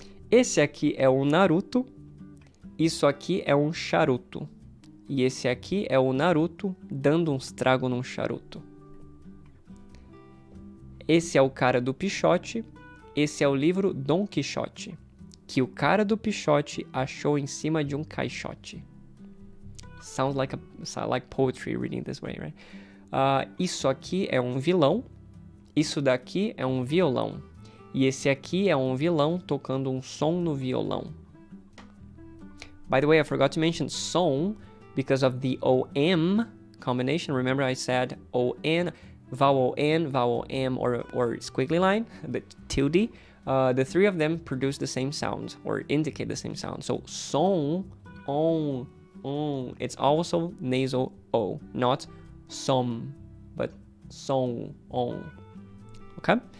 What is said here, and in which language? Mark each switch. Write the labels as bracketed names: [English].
[Portuguese] Esse aqui é o Naruto. Isso aqui é um charuto. E esse aqui é o Naruto dando uns tragos num charuto. esse é o cara do Pichote, esse é o livro Dom Quixote, que o cara do Pichote achou em cima de um caixote. [English] Sounds like poetry reading this way, right? [Portuguese] Isso aqui é um vilão, isso daqui é um violão, e esse aqui é um vilão tocando um som no violão. [English] By the way, I forgot to mention som because of the OM combination. Remember I said ON, vowel N, vowel M, or squiggly line, the tilde. The three of them produce the same sound or indicate the same sound. So som, on, it's also nasal O, not som, but song, on. Okay?